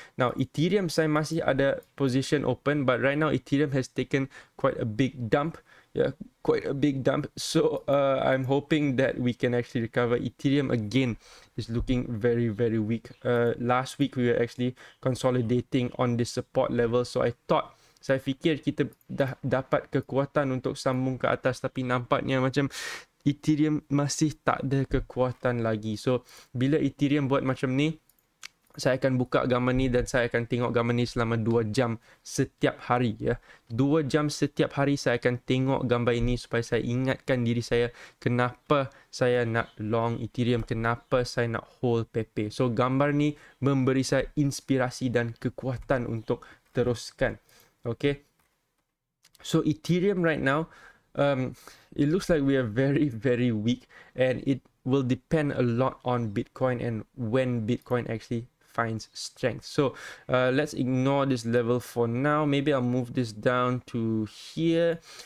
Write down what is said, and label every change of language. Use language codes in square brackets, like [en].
[en] Now Ethereum [ms] saya masih ada [en] position open, but right now Ethereum has taken quite a big dump. Yeah, quite a big dump. So I'm hoping that we can actually recover. Ethereum again is looking very, very weak. Last week we were actually consolidating on the support level. [ms] So saya fikir kita dah dapat kekuatan untuk sambung ke atas, tapi nampaknya macam Ethereum masih tak ada kekuatan lagi. So bila Ethereum buat macam ni, saya akan buka gambar ni dan saya akan tengok gambar ni selama 2 jam setiap hari ya. 2 jam setiap hari saya akan tengok gambar ini supaya saya ingatkan diri saya kenapa saya nak long Ethereum, kenapa saya nak hold PP. So gambar ni memberi saya inspirasi dan kekuatan untuk teruskan. [en] Okay. So Ethereum right now, it looks like we are very, very weak, and it will depend a lot on Bitcoin and when Bitcoin actually finds strength. So let's ignore this level for now. Maybe I'll move this down to here.